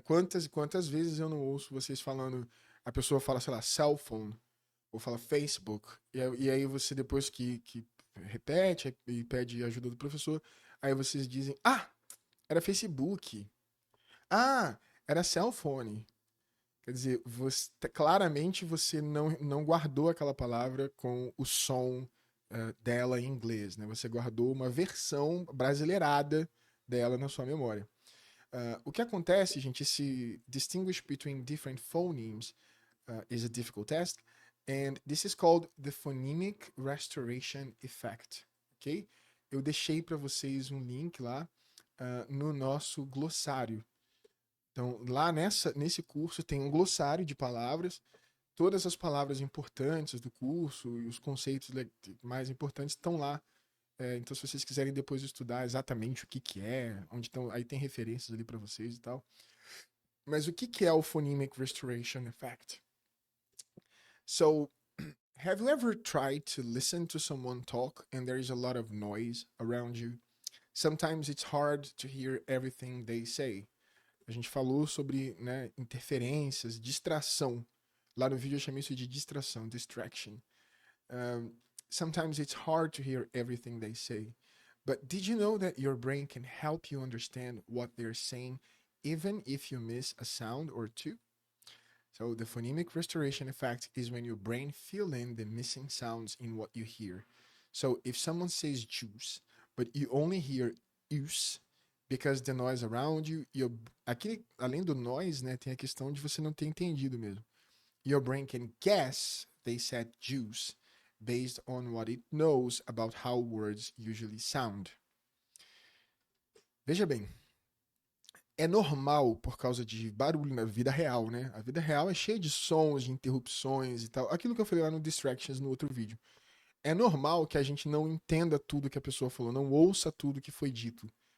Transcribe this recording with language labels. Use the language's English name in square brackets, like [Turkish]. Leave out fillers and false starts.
[Portuguese] Quantas vezes eu não ouço vocês falando, a pessoa fala, sei lá, cell phone, ou fala Facebook, e aí você depois que repete e pede ajuda do professor, aí vocês dizem, era Facebook, era cell phone. Quer dizer, claramente você não guardou aquela palavra com o som dela em inglês, né? Você guardou uma versão brasileirada dela na sua memória. O que acontece, gente, esse [English] distinguish between different phonemes is a difficult task, and this is called the phonemic restoration effect, ok? [Portuguese] Eu deixei para vocês um link lá no nosso glossário. Então, lá nesse curso tem um glossário de palavras, todas as palavras importantes do curso e os conceitos mais importantes estão lá. Então, se vocês quiserem depois estudar exatamente o que é, onde estão, aí tem referências ali para vocês e tal. Mas o que é o Phonemic Restoration Effect? [English] So, have you ever tried to listen to someone talk and there is a lot of noise around you? Sometimes it's hard to hear everything they say. [Portuguese] A gente falou sobre, né, interferências, distração. Lá no vídeo eu chamei isso de distração, distraction. [English] Um, Sometimes it's hard to hear everything they say. But did you know that your brain can help you understand what they're saying even if you miss a sound or two? So the phonemic restoration effect is when your brain fill in the missing sounds in what you hear. So if someone says juice, but you only hear use because the noise around you, [Portuguese] aqui, além do noise, né, tem a questão de você não ter entendido mesmo. [English] Your brain can guess they said juice based on what it knows about how words usually sound. [Portuguese] Veja bem, é normal por causa de barulho na vida real, né? A vida real é cheia de sons, de interrupções e tal. Aquilo que eu falei lá no Distractions no outro vídeo. É normal que a gente não entenda tudo que a pessoa falou, não ouça tudo que foi dito.